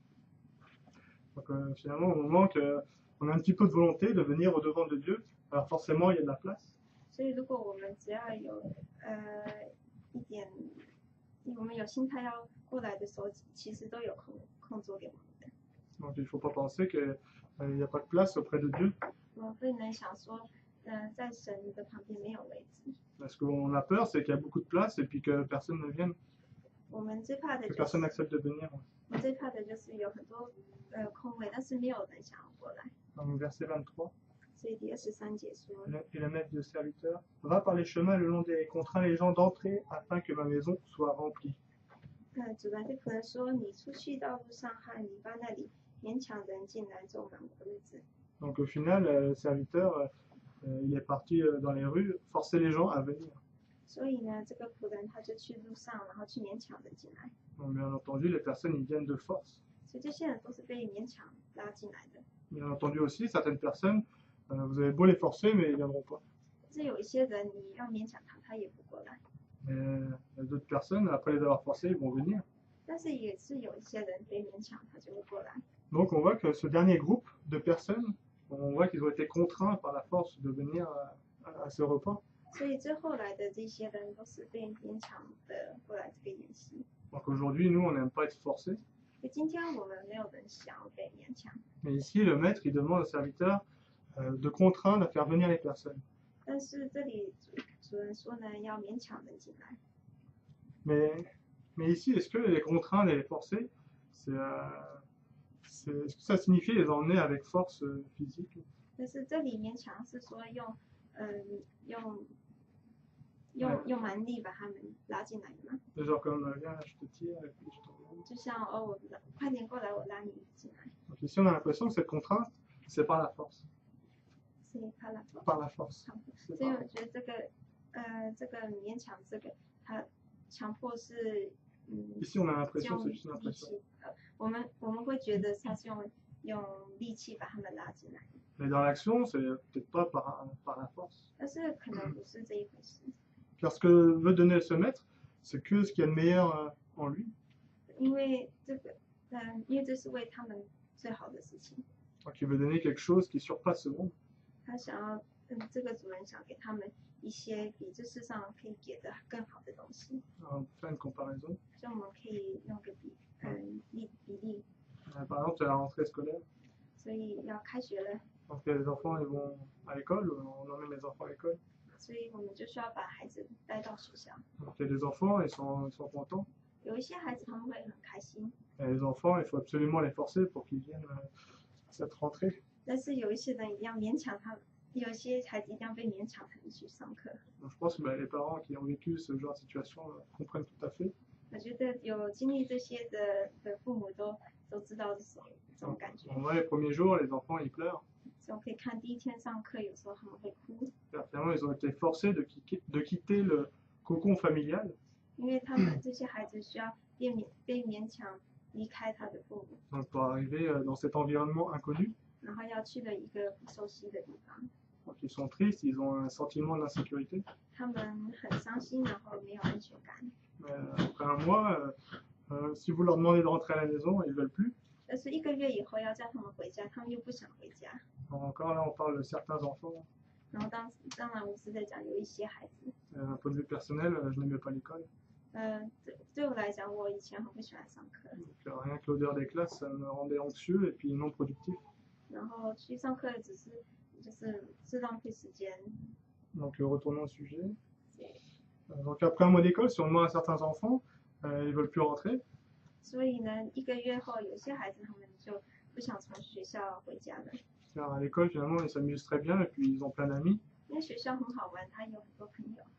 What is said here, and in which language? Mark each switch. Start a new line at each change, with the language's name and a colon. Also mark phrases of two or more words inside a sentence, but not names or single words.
French: Donc finalement, au moment qu'on a un petit peu de volonté de venir au devant de Dieu, alors forcément, il y a de la place.
Chinese: 所以如果我们只要有一点，我们有心态要过来的时候，其实都有空座给我们的。
French: Donc il ne faut pas penser qu'il n'y a pas de place auprès de Dieu.
Chinese: 我们不能想说，在神的旁边没有位置。
French: Ce qu'on a peur, c'est qu'il y a beaucoup de place et puis que personne ne vienne,
Chinese: 我们最怕的
French: que
Chinese: 就是
French: personne n'accepte de venir.
Chinese: 我们最怕的就是有很多空位，但是没有人想要过来。
French: Donc verset 23.
Chinese: 所以第23节说，
French: Et le maître du serviteur va par les chemins le long des haies, contraint les gens d'entrer afin que ma maison soit remplie.
Chinese: 主人对仆人说：“你出去到路上和篱笆那里，勉强人进来做满我的日子。”
French: Donc au final, le serviteur, il est parti dans les rues, forcer les gens à venir.
Chinese: 所以呢，这个仆人他就去路上，然后去勉强人进来。
French: Donc, bien entendu, les personnes ils viennent de force.
Chinese: 所以这些人都是被勉强拉进来的。
French: Bien entendu aussi, certaines personnes, vous avez beau les forcer, mais ils ne viendront pas.
Chinese: 但是有一些人，你要勉强他，他也不过来。
French: Mais d'autres personnes, après les avoir forcés, ils vont venir.
Chinese: 但是也是有一些人被勉强，他就会过来。
French: Donc on voit que ce dernier groupe de personnes, on voit qu'ils ont été contraints par la force de venir à ce repas.
Chinese: 所以最后来的这些人都是被勉强的过来这个宴席。
French: Donc aujourd'hui, nous, on n'aime pas être forcés.
Chinese: 所以今天我们没有人想要被勉强，
French: Mais ici, le maître, il demande au serviteur de contraindre à faire venir les personnes.
Chinese: 但是这里主人说呢，要勉强人进来。
French: Mais ici, est-ce que les contraindre et les forcer, est-ce que ça signifie les emmener avec force physique?
Chinese: 但是这里勉强是说用蛮力把他们拉进来的嘛，
French: Genre comme, viens, je te tire, et puis je t'emmène.
Chinese: 就像我快点过来，我拉你进来，
French: Donc ici, on a l'impression que cette contrainte, c'est par la force.
Chinese: 所以他来。
French: Par la force.
Chinese: 所以我觉得这个勉强他强迫是
French: Ici, on a l'impression,
Chinese: 用
French: c'est juste une
Chinese: 力
French: impression.
Chinese: 气，我们会觉得他是用力气把他们拉进来，
French: Mais dans l'action, c'est peut-être pas par la force.
Chinese: 但是可能不是这一回事，
French: Car ce que veut donner ce maître, c'est que ce qu'il y a de meilleur en lui.
Chinese: 因为这是为他们最好的事情，
French: Donc il veut donner quelque chose qui surpasse ce monde.
Chinese: 他想要这个主人想给他们一些比这世上可以给的更好的东西，
French: Alors, on peut faire une comparaison.
Chinese: 所以我们可以用个比例，
French: Par exemple, c'est la rentrée scolaire.
Chinese: 所以要开学了，
French: Donc les enfants, ils vont à l'école, on emmène les enfants à l'école.
Chinese: 所以我们就需要把孩子带到学校。
French: Donc il y a des enfants, ils sont contents.
Chinese: 有一些孩子他们会很开心，
French: Et les enfants, il faut absolument les forcer pour qu'ils viennent à cette rentrée.
Chinese: 但是有一些人一定要勉强他们，有一些孩子一定要被勉强才能去上课。
French: Donc je pense que les parents qui ont vécu ce genre de situation comprennent tout à fait.
Chinese: 我觉得有经历这些的父母都知道这种感觉。
French: On voit les premiers jours, les enfants, ils pleurent.
Chinese: 所以我可以看第一天上课，有时候他们会哭，
French: Finalement, ils ont été forcés de quitter le cocon familial.
Chinese: 因为他们这些孩子需要被勉强离开他的父母，
French: Donc pour arriver dans cet environnement inconnu.
Chinese: 然后要去了一个不熟悉的地方。
French: Donc ils sont tristes, ils ont un sentiment d'insécurité.
Chinese: 他们很伤心，然后没有安全感。
French: Après un mois, si vous leur demandez de rentrer à la maison, ils ne veulent plus.
Chinese: 但是一个月以后要叫他们回家，他们又不想回家。
French: Encore là, on parle de certains enfants.
Chinese: 然后当然我是在讲有一些孩子，
French: D'un point de vue personnel, je n'aimais pas l'école.
Chinese: 对我来讲，我以前很不喜欢上课，
French: Donc, rien que l'odeur des classes, ça me rendait anxieux et puis non productif.
Chinese: 然后去上课就是浪费时间。
French: Donc retournons au sujet. Donc après un mois d'école, si on demande à certains enfants, ils ne veulent plus rentrer.
Chinese: 所以呢，一个月后，有些孩子他们就不想从学校回家了，
French: Car à l'école, finalement, ils s'amusent très bien et puis ils ont plein d'amis.
Chinese: 因为学校很好玩，他有很多朋友。